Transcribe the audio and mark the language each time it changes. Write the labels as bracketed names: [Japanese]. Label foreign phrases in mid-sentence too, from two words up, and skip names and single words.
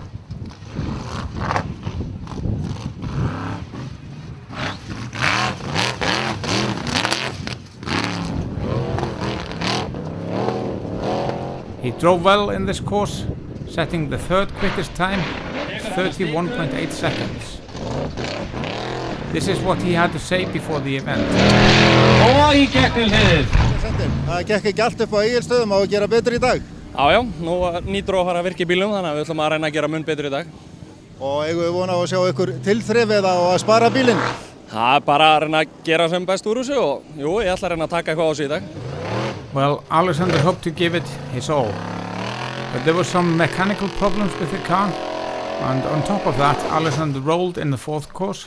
[English] He drove well in this course, setting the third quickest time of 31.8 seconds. This is what he had to say before the event. [Icelandic] Og í gegnum hliðið. Það gekk ekki allt upp á Egilsstöðum, á að gera betur í dag. Já, nú nýtur að fara að virka í bílnum, þannig að við ætlum að reyna að gera mun betur í dag. Og eigum við vona á að sjá ykkur tilþrif eða á að spara bílinn? Það er bara að reyna að gera sem best úr þessu og jú, ég ætla að reyna að taka eitthvað á þessu í dag. [English] Well, Alexander hoped to give it his all, but there were some mechanical problems with the car, and on top of that, Alexander rolled in the fourth course.